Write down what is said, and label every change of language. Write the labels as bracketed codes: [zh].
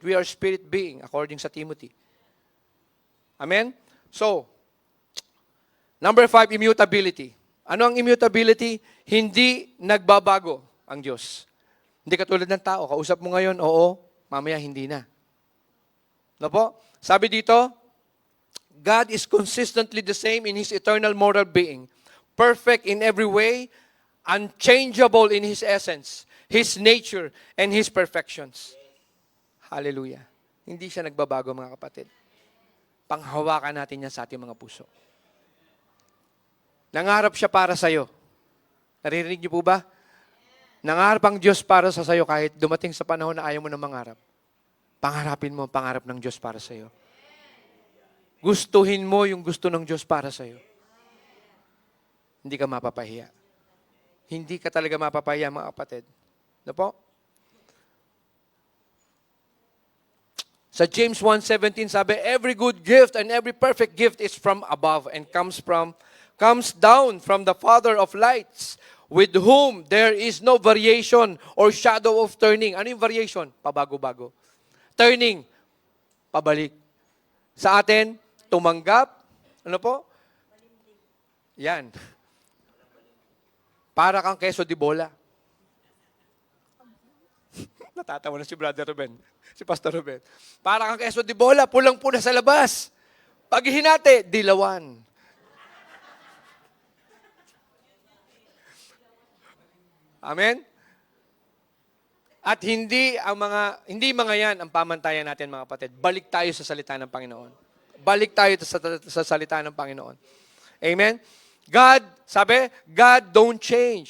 [en] We are spirit being, according sa Timothy. Amen? So, number 5, immutability. [tl] Ano ang immutability? Hindi nagbabago ang Diyos. Hindi katulad ng tao. Kausap mo ngayon, oo, mamaya hindi na. No po? Sabi dito, [en] God is consistently the same in His eternal moral being, perfect in every way, unchangeable in His essence, His nature, and His perfections. Hallelujah. [tl] Hindi siya nagbabago, mga kapatid. Panghawakan natin yan sa ating mga puso. Nangarap siya para sa'yo. Naririnig niyo po ba? Nangarap ang Diyos para sa sa'yo kahit dumating sa panahon na ayaw mo na mangarap. Pangarapin mo ang pangarap ng Diyos para sa'yo. Gustuhin mo yung gusto ng Diyos para sa'yo. Hindi ka mapapahiya. Hindi ka talaga mapapahiya, mga kapatid. Ano po? Sa James 1:17 sabi, [en] every good gift and every perfect gift is from above and comes down from the Father of lights, with whom there is no variation or shadow of turning. [tl] Ano yung variation? Pabago-bago. Turning, pabalik. Sa atin, tumanggap, ano po? Yan. Para kang keso di bola. Natatawa na si Brother Ruben, si Pastor Ruben. Para kang keso di bola, pulang-pula sa labas. Pag hinati, dilawan. Amen? At hindi mga yan ang pamantayan natin, mga kapatid. Balik tayo sa salita ng Panginoon. Balik tayo sa salita ng Panginoon. Amen? [en] God, sabi, God don't change.